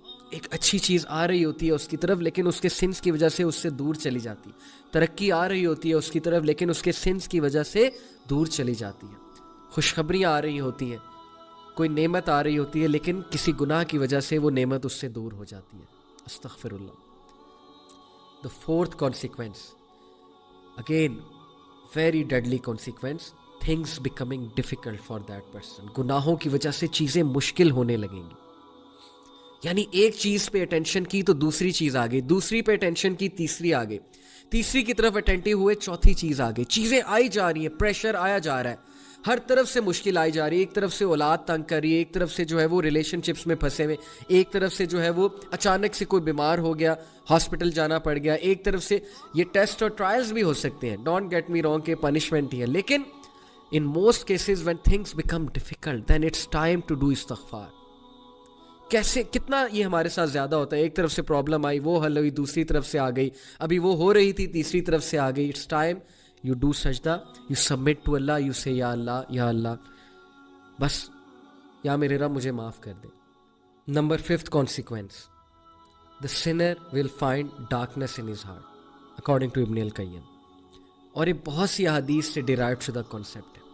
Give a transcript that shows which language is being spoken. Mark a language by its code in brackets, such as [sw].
[ur] ایک اچھی چیز آ رہی ہوتی ہے اس کی طرف لیکن اس کے سنس کی وجہ سے اس سے دور چلی جاتی. ترقی آ رہی ہوتی ہے اس کی طرف لیکن اس کے سنس کی وجہ سے دور چلی جاتی ہے. خوشخبریاں آ رہی ہوتی ہیں, کوئی نعمت آ رہی ہوتی ہے لیکن کسی گناہ کی وجہ سے وہ نعمت اس سے دور ہو جاتی ہے. استغفر اللہ. [en] The fourth consequence, again very deadly consequence, things becoming difficult for that person. [ur] گناہوں کی وجہ سے چیزیں مشکل ہونے لگیں گی. یعنی ایک چیز پہ اٹینشن کی تو دوسری چیز آ گئی, دوسری پہ اٹینشن کی تیسری آ گئی, تیسری کی طرف اٹینٹیو ہوئے چوتھی چیز آ گئی. چیزیں آئی جا رہی ہیں, پریشر آیا جا رہا ہے, ہر طرف سے مشکل آئی جا رہی ہے. ایک طرف سے اولاد تنگ کر رہی ہے, ایک طرف سے جو ہے وہ ریلیشن شپس میں پھنسے ہوئے, ایک طرف سے جو ہے وہ اچانک سے کوئی بیمار ہو گیا, ہاسپٹل جانا پڑ گیا, ایک طرف سے یہ ٹیسٹ اور ٹرائلز بھی ہو سکتے ہیں, [en] don't get me wrong, [ur] کہ پنشمنٹ ہی ہے. [en] لیکن in most cases when things become difficult then it's time to do استغفار. [ur] کیسے کتنا یہ ہمارے ساتھ زیادہ ہوتا ہے, ایک طرف سے پرابلم آئی وہ حل ہوئی, دوسری طرف سے آ گئی, ابھی وہ ہو رہی تھی تیسری طرف سے آ گئی. [en] it's time you do sajda, you submit to Allah, you say [ur] یا اللہ بس یا میرے رب مجھے معاف کر دے. [en] Number 5th consequence, the sinner will find darkness in his heart according to Ibn al-Qayyim. [ur] اور یہ بہت سی احادیث سے ڈیرائیو شدہ کانسیپٹ ہے.